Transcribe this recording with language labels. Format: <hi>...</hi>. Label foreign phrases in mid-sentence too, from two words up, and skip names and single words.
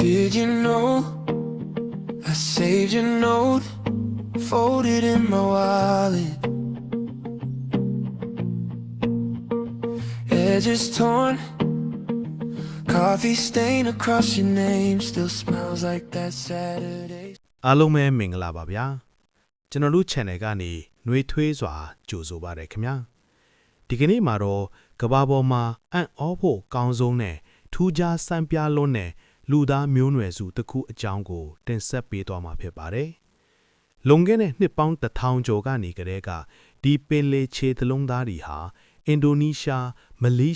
<en>Did you know I saved your note, folded in my wallet? Edges torn, coffee stain across your name, still smells like that Saturday.</en> <my>အားလုံးပဲမင်္ဂလာပါဗျာကျွန်တော်တို့ channel ကနေနှွေးထွေးစွာကြိုဆိုပါရခင်ဗျာဒီကနေ့မှာတော့ကဘာပေါ်မှာအံ့ဩဖို့ကောင်းဆုံးနဲ့ထူးခြားစံပြလွန်းတဲ့လူသားမျိုးနွယ်စုတစ်ခုအ ကြောင်းကိုတင်ဆက်ပေးသွားမှာဖြစ်ပါတယ်လွန်ခဲ့တဲ့နှစ်ပေါင်း1000ကျော်ကနေကတည်းကဒီပင်လယ်ခြေသလုံးသားတွေဟာအင်ဒိုနီးရှားမလေး</my>